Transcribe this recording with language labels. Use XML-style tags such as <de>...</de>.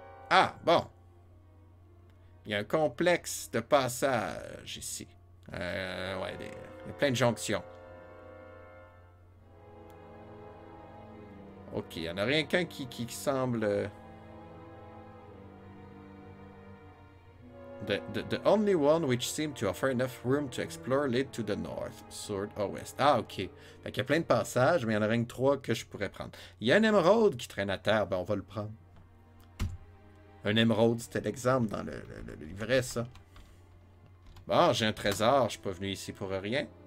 <fr>Ah, bon. Il y a un complexe de passage ici. Ouais, il y a plein de jonctions. OK, il n'y en a rien qu'un qui semble...</fr> <en>The only one which seemed to offer enough room to explore led to the north, south or west.</en> <fr>Ah, OK. Fait qu'il y a plein de passages, mais il y en a rien que 3 que je pourrais prendre. Il y a un émeraude qui traîne à terre, ben on va le prendre. Un émeraude, c'était l'exemple dans le livret, ça. Bon, j'ai un trésor, je suis pas venu ici pour rien.</fr>